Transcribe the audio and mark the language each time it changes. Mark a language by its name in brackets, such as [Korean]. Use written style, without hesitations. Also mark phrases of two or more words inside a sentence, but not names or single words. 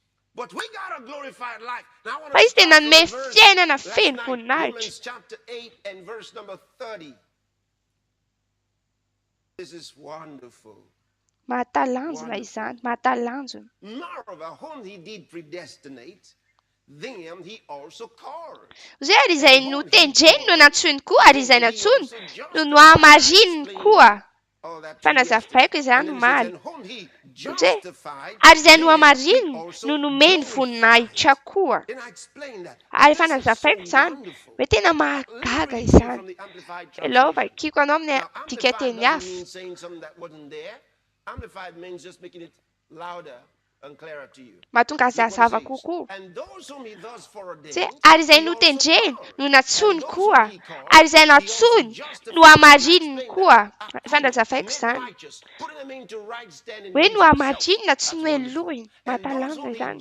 [Malagasy] Fa izy tena hanome fiainana feno voninahitra. [English] Romans chapter 8 and verse number 30. This is wonderful. [Malagasy] Mahatalanjona izany, mahatalanjona. [English] Moreover, whom he did predestinate, them he also called. [Malagasy] Zay ary izay notendreny no nantsony koa, ary izay nantsony no nohamarininy koa. Fanazavaiko izany omaly. Ary izay nohamarininy no nomeny voninahitra koa. Ary fanazavaiko izany, hoe tena mahagaga izany. Elao vakiko anao amin'ny dika teny hafa. [English] Amplified means just making it louder and clearer to you. [Malagasy] Mahatonga azy hazava kokoa. Ary izay notendreny no natsony koa, ary izay natsony no hamarininy koa. Fanazavaiko izany. Hoe no hamarinina tsy no elohiny, mahatalanjona izany.